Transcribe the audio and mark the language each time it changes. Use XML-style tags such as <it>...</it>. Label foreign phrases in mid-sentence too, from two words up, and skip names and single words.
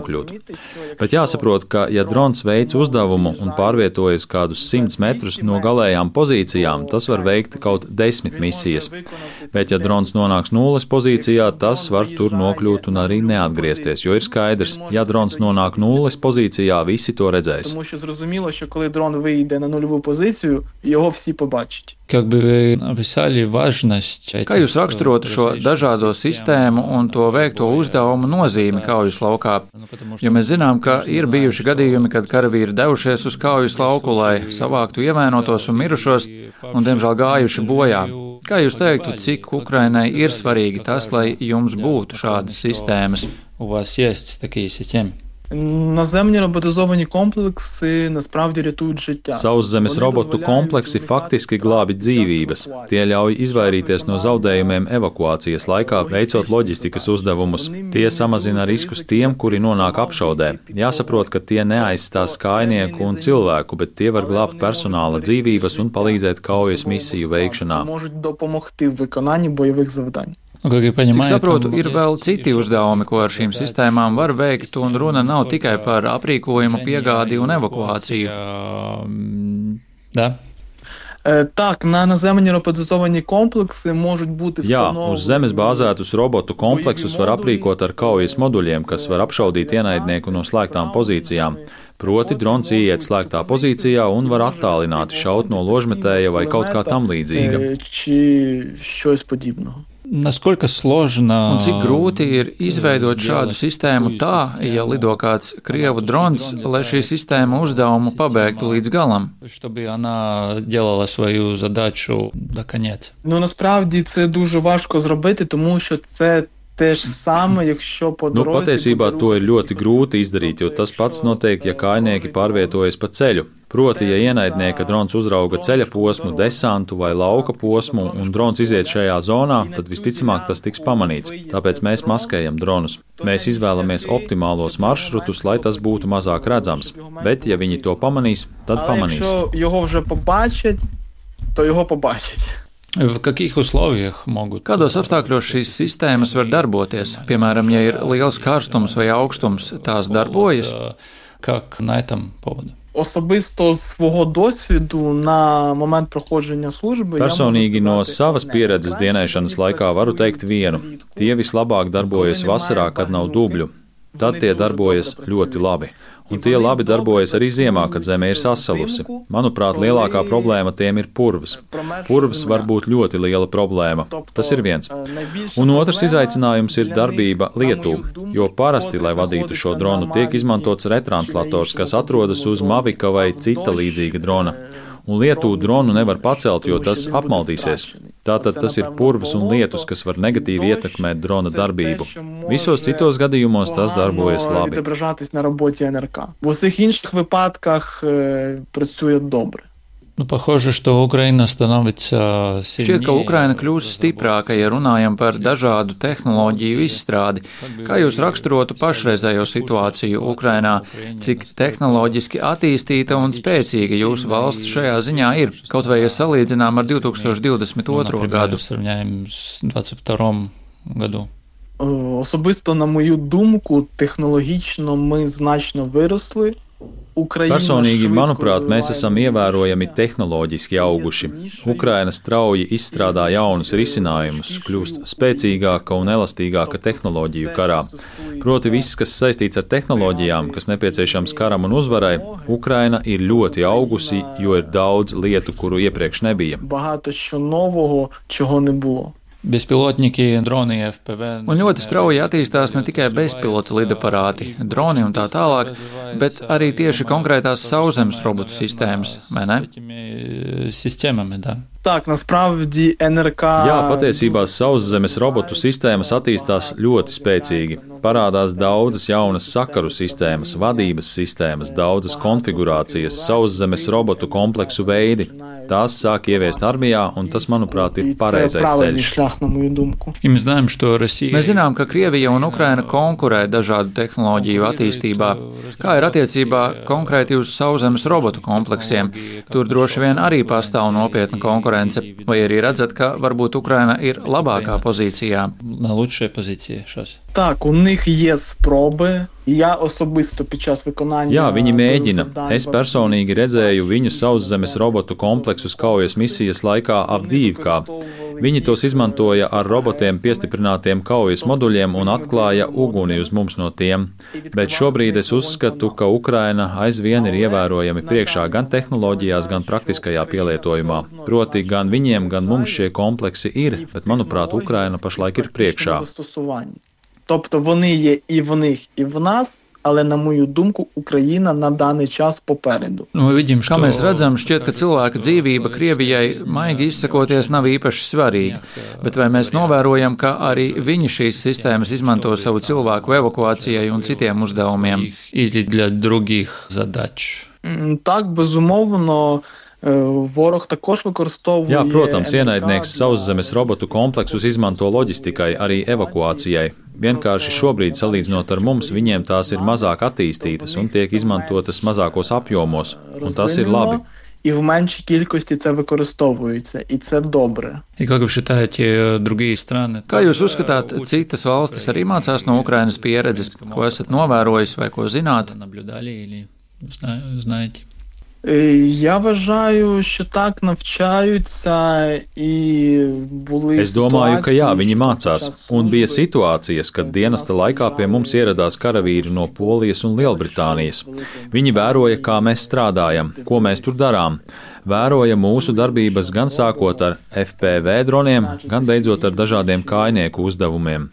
<lv>Bet jāsaprot, ka ja drons veic uzdevumu un pārvietojas kādus 100 metrus no galējām pozīcijām, tas var veikt kaut 10 misijas. Bet ja drons nonāks nulles pozīcijā, tas var tur nokļūt un arī neatgriezties, jo ir skaidrs, ja drons nonāk nulles pozīcijā, visi to redzēs.</lv> <uk>Тому що зрозуміло, що коли дрон вийде на нульову позицію, його всі побачать.</uk> <lv>Kā jūs raksturotu šo dažādo sistēmu un to veikto uzdevumu nozīmi kaujas laukā? Jo mēs zinām, ka ir bijuši gadījumi, kad karavīri devušies uz kaujas lauku, lai savāktu ievainotos un mirušos, un, diemžēl, gājuši bojā. Kā jūs teiktu, cik Ukrainai ir svarīgi tas, lai jums būtu šādas sistēmas?</lv> <uk>Наземні роботизовані комплекси насправді рятують життя.</uk> <lv>Sauszemes robotu kompleksi faktiski glābi dzīvības. Tie ļauj izvairīties no zaudējumiem evakuācijas laikā, veicot loģistikas uzdevumus. Tie samazina riskus tiem, kuri nonāk apšaudē. Jāsaprot, ka tie neaizstās kainieku un cilvēku, bet tie var glābt personāla dzīvības un palīdzēt kaujas misiju veikšanā.</lv> <uk>Можуть допомогти в виконанні бойових завдань.</uk> <lv>Cik saprotu, ir vēl citi uzdevumi, ko ar šīm sistēmām var veikt, un runa nav tikai par aprīkojumu, piegādi un evakuāciju.</lv> <uk>Так, на наземні роботизовані комплекси можуть бути</uk> <lv>Jā, uz zemes bāzētus robotu kompleksus var aprīkot ar kaujas moduļiem, kas var apšaudīt ienaidnieku no slēgtām pozīcijām. Proti, drons ieiet slēgtā pozīcijā un var attālināti šaut no ložmetēja vai kaut kā tam līdzīga.</lv> <uk>Чи щось подібного.</uk> <lv>Un cik grūti ir izveidot šādu sistēmu tā, ja lido kāds Krievu drons, lai šī sistēma uzdevumu pabeigtu līdz galam?</lv> <uk>Насправді це дуже важко зробити, тому що це те ж саме, якщо по дорозі...</uk> <lv>Patiesībā to ir ļoti grūti izdarīt, jo tas pats notiek, ja kainieki pārvietojas pa ceļu. Proti, ja ienaidnieka drons uzrauga ceļa posmu, desantu vai lauka posmu un drons iziet šajā zonā, tad visticamāk tas tiks pamanīts. Tāpēc mēs maskējam dronus. Mēs izvēlamies optimālos maršrutus, lai tas būtu mazāk redzams. Bet, ja viņi to pamanīs, tad pamanīs. Kādos apstākļos šīs sistēmas var darboties? Piemēram, ja ir liels karstums vai augstums, tās darbojas?</lv> <uk>Особисто з свого досвіду на момент проходження служби</uk> <lv>Personīgi no savas pieredzes dienēšanas laikā varu teikt vienu. Tie vislabāk darbojas vasarā, kad nav dubļu. Tad tie darbojas ļoti labi. Un tie labi darbojas arī ziemā, kad zeme ir sasalusi. Manuprāt, lielākā problēma tiem ir purvs. Purvs var būt ļoti liela problēma. Tas ir viens. Un otrs izaicinājums ir darbība lietū, jo parasti, lai vadītu šo dronu, tiek izmantots retranslators, kas atrodas uz Mavika vai cita līdzīga drona. Un lietū dronu nevar pacelt, jo tas apmaldīsies. Tātad tas ir purvs un lietus, kas var negatīvi ietekmēt drona darbību. Visos citos gadījumos tas darbojas labi.</lv> <uk>В усіх інших випадках працює добре.</uk> <lv>Šķiet, ka Ukraina kļūs stiprāka, ja runājam par dažādu tehnoloģiju izstrādi. Kā jūs raksturotu pašreizējo situāciju Ukrainā? Cik tehnoloģiski attīstīta un spēcīga jūsu valsts šajā ziņā ir? Kaut vai ja salīdzinām ar 2022. gadu.</lv> <uk>Особисто, на мою думку, технологічно ми значно виросли.</uk> <lv>Personīgi, manuprāt, mēs esam ievērojami tehnoloģiski auguši. Ukraina strauji izstrādā jaunus risinājumus, kļūst spēcīgāka un elastīgāka tehnoloģiju karā. Proti viss, kas saistīts ar tehnoloģijām, kas nepieciešams karam un uzvarai, Ukraina ir ļoti augusi, jo ir daudz lietu, kuru iepriekš nebija.</lv> <uk>Багато що нового, чого не було.</uk> <lv>Bezpilotņiki, droni, FPV. Un ļoti strauji attīstās ne tikai bezpilota lidaparāti, droni un tā tālāk, bet arī tieši konkrētās sauszemes robotu sistēmas, vai ne?</lv> <uk>Так, насправді НРК...</uk> <lv>Jā, patiesībā sauszemes robotu sistēmas attīstās ļoti spēcīgi. Parādās daudzas jaunas sakaru sistēmas, vadības sistēmas, daudzas konfigurācijas, sauszemes robotu kompleksu veidi. Tās sāk ieviest armijā, un tas, manuprāt, ir pareizais ceļš. Mēs zinām, ka Krievija un Ukraina konkurē dažādu tehnoloģiju attīstībā. Kā ir attiecībā konkrēti uz sauszemes robotu kompleksiem? Tur droši vien arī pastāv nopietna konkurence. Vai arī redzat, ka varbūt Ukraina ir labākā pozīcijā?</lv> <uk>Так, у них є спроби. Я особисто під час виконання...</uk> <lv>Jā, viņi mēģina. Es personīgi redzēju viņu sauszemes robotu kompleksus kaujas misijas laikā Avdīvkā. Viņi tos izmantoja ar robotiem piestiprinātiem kaujas moduļiem un atklāja uguni uz mums no tiem. Bet šobrīd es uzskatu, ka Ukraina aizvien ir ievērojami priekšā gan tehnoloģijās, gan praktiskajā pielietojumā. Proti, gan viņiem, gan mums šie kompleksi ir, bet, manuprāt, Ukraina pašlaik ir priekšā.</lv> <uk>Тобто вони є і в них, і в нас, але, на мою думку, Україна на даний час попереду.</uk> <lv>Kā mēs redzam, šķiet, ka cilvēka dzīvība Krievijai, maigi izsakoties, nav īpaši svarīga. Bet vai mēs novērojam, ka arī viņi šīs sistēmas izmanto savu cilvēku evakuācijai un citiem uzdevumiem?</lv> <uk>Так, безумовно, ворог також використовує...</uk> <lv>Jā, protams, ienaidnieks sauszemes robotu kompleksus izmanto loģistikai, arī evakuācijai. Vienkārši šobrīd, salīdzinot ar mums, viņiem tās ir mazāk attīstītas un tiek izmantotas mazākos apjomos, un tas ir labi.</lv> <uk>І в меншій кількості це використовується, і це добре.</uk> <lv>Kā jūs uzskatāt, citas valstis arī mācās no Ukrainas pieredzes, ko esat novērojis vai ko zināt?</lv> <uk>Я вважаю, що так навчаються і були</uk> <lv>Es domāju, ka jā, viņi mācās, un bija situācijas, kad dienesta laikā pie mums ieradās karavīri no Polijas un Lielbritānijas. Viņi vēroja, kā mēs strādājam, ko mēs tur darām. Vēroja mūsu darbības gan sākot ar FPV droniem, gan beidzot ar dažādiem kājnieku uzdevumiem.</lv>